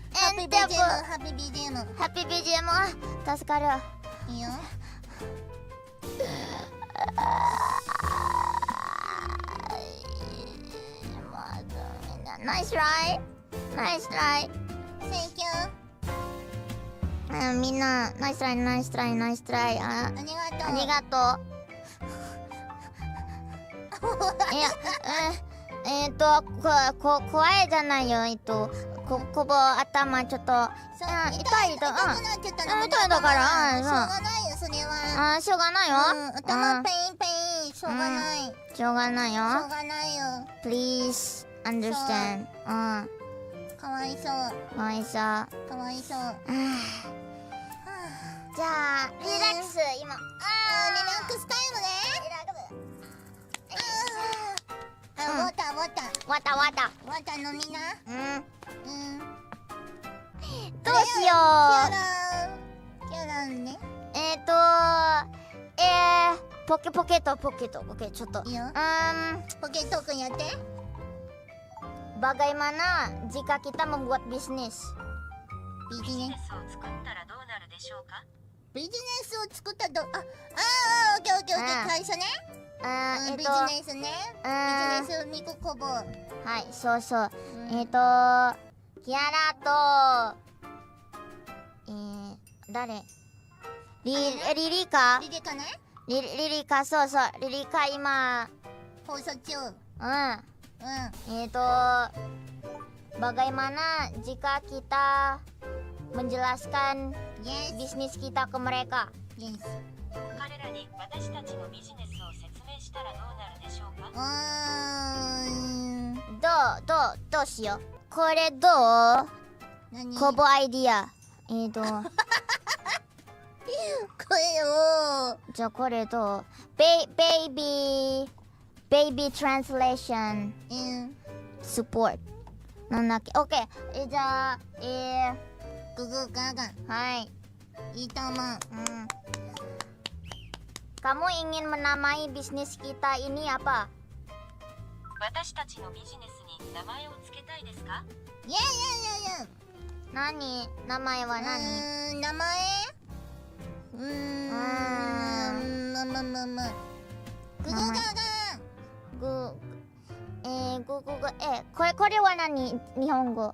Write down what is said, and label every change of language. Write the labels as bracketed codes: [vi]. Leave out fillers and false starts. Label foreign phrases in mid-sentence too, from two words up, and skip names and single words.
[ja] テンテープ。ハッピー BGM。ハッピー BGM。助かる。いいよ。ナイストライ。ナイストライ。 [en] Thank you。 [ja] みんなナイストライナイストライナイストライ。ありがとう。いや怖いじゃないよ。こぼ頭ちょっと痛いと。痛いだからしょうがないよそれは。しょうがないよ。頭ペインペイン。しょうがない。しょうがないよ。しょうがないよ。 [en] Please understand。 [ja] かわいそう。かわいそう。かわいそう。じゃあリラックス今。リラックスタイムね。わた飲みな。どうしよう。キャランね。ポケットちょっと。いいよ。ポケットくんやって。 [id] Bagaimana jika kita membuat bisnis？ [ja] ビジネスを作ったらどうなるでしょうか？ビジネスを作ったらオッケーオッケーオッケー。会社ね。ビジネスね。ビジネスミココボ。はい、そうそう。キアラと誰？リリカ？リリカね。リリカ、そうそう。リリカ今放送中。 [id] Bagaimana jika kita menjelaskan bisnis kita ke mereka？ [ja] 彼らに私たちのビジネスを説明したらどうなるでしょうか？どうしよう。これどう？コボアイディア。これをじゃあこれどう？ベイビートランスレーションサポートなんだっけ？オッケー。じゃあググガガ。はい、いいと思う。 [id] Kamu ingin menamai bisnis kita ini apa？ [ja] 私たちのビジネスに名前をつけたいですか？いや。何？名前は何？名前？ググガガ。これは何？日本語。